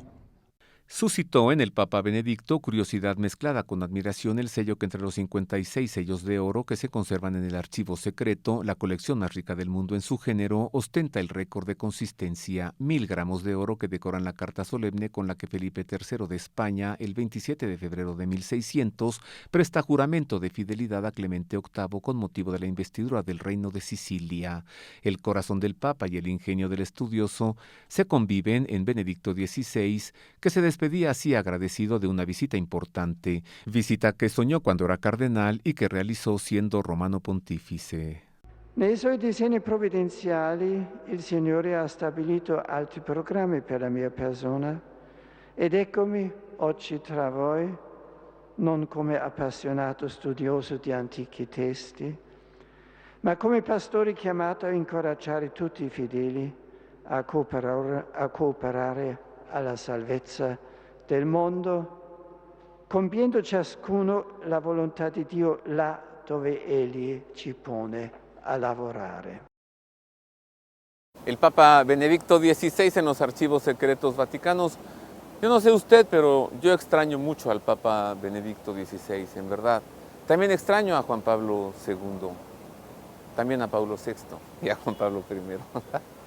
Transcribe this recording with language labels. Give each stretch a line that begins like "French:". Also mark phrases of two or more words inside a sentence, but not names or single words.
Spanish: Suscitó en el Papa Benedicto curiosidad mezclada con admiración el sello que entre los 56 sellos de oro que se conservan en el archivo secreto, la colección más rica del mundo en su género, ostenta el récord de consistencia, 1000 gramos de oro que decoran la carta solemne con la que Felipe III de España, el 27 de febrero de 1600, presta juramento de fidelidad a Clemente VIII con motivo de la investidura del reino de Sicilia. El corazón del Papa y el ingenio del estudioso se conviven en Benedicto XVI, que se despedía así agradecido de una visita importante, visita che sognò quando era cardenal y que realizó siendo romano pontífice.
Italian: Nei suoi disegni provvidenziali il Signore ha stabilito alti programmi per la mia persona ed eccomi oggi tra voi, non come appassionato studioso di antichi testi, ma come pastore chiamato a incoraggiare tutti i fedeli a cooperare alla salvezza del mondo, compiendo ciascuno la volontà di Dio là dove Egli ci pone a lavorare.
Spanish: El Papa Benedicto XVI en los archivos secretos vaticanos. Yo no sé usted, pero yo extraño mucho al Papa Benedicto XVI, en verdad. También extraño a Juan Pablo II, también a Pablo VI y a Juan Pablo I.